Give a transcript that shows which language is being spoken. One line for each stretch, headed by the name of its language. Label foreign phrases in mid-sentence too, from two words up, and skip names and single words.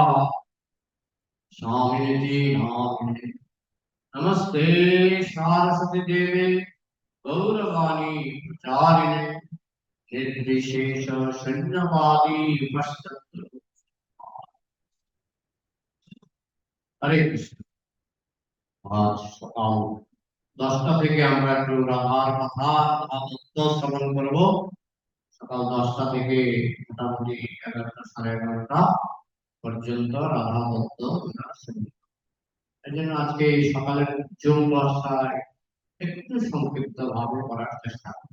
Sanskrit: स्वामिनिधि नामिने नमस्ते सारस्वती देवे गौरवाणी प्रचारिणे निर्विशेष शून्यवादी पश्चात् हरे कृष्ण।
Bangla: आज सकाल 10টা থেকে আমরা একটু রাধার কথা তত্ত্ব শ্রবণ করব। সকাল 10টা থেকে মোটামুটি 11টা সাড়ে 11টা পর্যন্ত রাধা তত্ত্ব আমরা শুনব। এই জন্য আজকে এই সকালের জুম ক্লাসটায় একটু সংক্ষিপ্ত ভাবে করার চেষ্টা করব।